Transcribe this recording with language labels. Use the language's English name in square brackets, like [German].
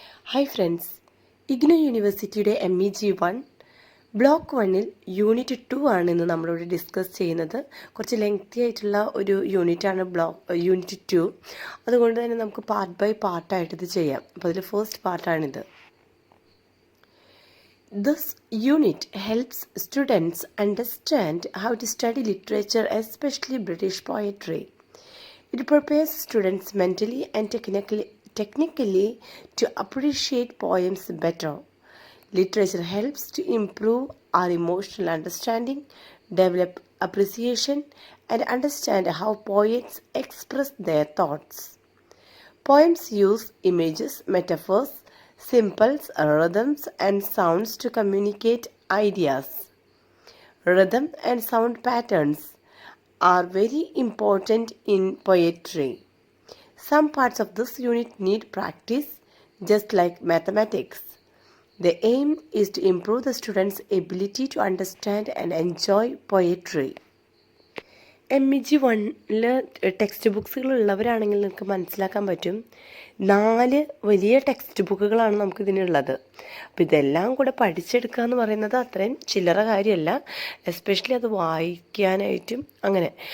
[Malayalam] Hi friends, IGNOU യൂണിവേഴ്സിറ്റിയുടെ MEG 1 block 1-ൽ unit 2 ആണ് ഇന്ന് നമ്മളിവിടെ ഡിസ്കസ് ചെയ്യുന്നത്. കുറച്ച് ലെങ്തി ആയിട്ടുള്ള ഒരു യൂണിറ്റാണ് യൂണിറ്റ് 2. അതുകൊണ്ട് തന്നെ നമുക്ക് പാർട്ട് ബൈ പാർട്ടായിട്ട് ഇത് ചെയ്യാം. അപ്പോൾ അതിൽ first പാർട്ടാണിത്. [English] This unit helps students understand how to study literature, especially British poetry. It prepares students mentally and technically to appreciate poems better. Literature helps to improve our emotional understanding, develop appreciation, and understand how poets express their thoughts. Poems use images, metaphors, symbols, rhythms, and sounds to communicate ideas. Rhythm and sound patterns are very important in poetry. Some parts of this unit need practice, just like mathematics. The aim is to improve the students' ability to understand and enjoy poetry. [Malayalam] MEG 1-ൽ text ബുക്സുകൾ ഉള്ളവരാണെങ്കിൽ നിങ്ങൾക്ക് മനസ്സിലാക്കാൻ പറ്റും, 4 വലിയ text ബുക്കുകളാണ് നമുക്കിതിനുള്ളത്. അപ്പോൾ ഇതെല്ലാം കൂടെ പഠിച്ചെടുക്കുക എന്ന് പറയുന്നത് അത്രയും ചില്ലറ കാര്യമല്ല, എസ്പെഷ്യലി അത് വായിക്കാനായിട്ടും അങ്ങനെ.